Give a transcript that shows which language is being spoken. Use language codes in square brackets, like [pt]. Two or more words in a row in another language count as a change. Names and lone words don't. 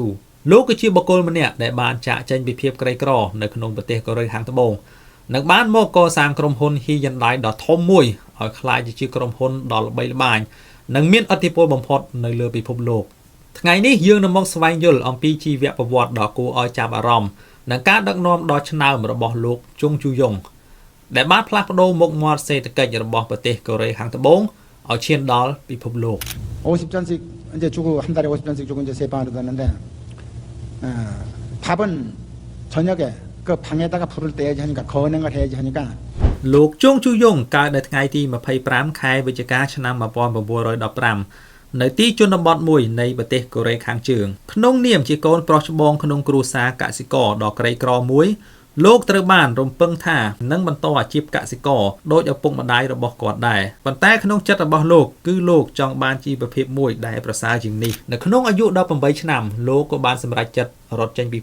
[km] លោកគឺជាបុគ្គលម្នាក់ដែលបានចាក់ចែងពីភាពក្រីក្រនៅក្នុងប្រទេសកូរ៉េខាងត្បូងនិងបានមកកសាងក្រុមហ៊ុន Hyundai ដ៏ធំមួយឲ្យក្លាយជាក្រុមហ៊ុនដ៏ល្បីល្បាញនិងមានឥទ្ធិពលបំផុតនៅលើពិភពលោកថ្ងៃនេះយើងនឹងមកស្វែងយល់អំពីជីវប្រវត្តិដ៏គួរឲ្យចាប់អារម្មណ៍និងការដឹកនាំដ៏ឆ្នើមរបស់លោកជុងជូយុងដែលបានផ្លាស់ប្ដូរមុខមាត់សេដ្ឋកិច្ចរបស់ប្រទេសកូរ៉េខាងត្បូងឲ្យឈានដល់ពិភពលោក [ko] 50잔씩 이제 주고 한 달에 50잔씩 주고 이제 세 방으로 갔는데 밥은 저녁에 그 방에다가 불을 떼야지 하니까 거는걸 해야지 하니까 [km] លោកជុងជូយុងកើតនៅថ្ងៃទី25ខែវិច្ឆិកាឆ្នាំ1915នៅទីជនបទមួយនៃប្រទេសកូរ៉េខាងជើងក្នុងនាមជាកូនប្រុសច្បងក្នុងគ្រួសារកសិករដ៏ក្រីក្រមួយលោកត្រូវបានរំពឹងថានឹងបន្តអាជីពកសិករដោយឪពុកម្ដាយរបស់គាត់ដែរប៉ុន្តែក្នុងចិត្តរបស់លោកគឺលោកចង់បានជីវភាពមួយដែលប្រសើរជាងនេះនៅក្នុងអាយុ18ឆ្នាំលោកក៏បានសម្រេចចិត្តរត់ចេញពី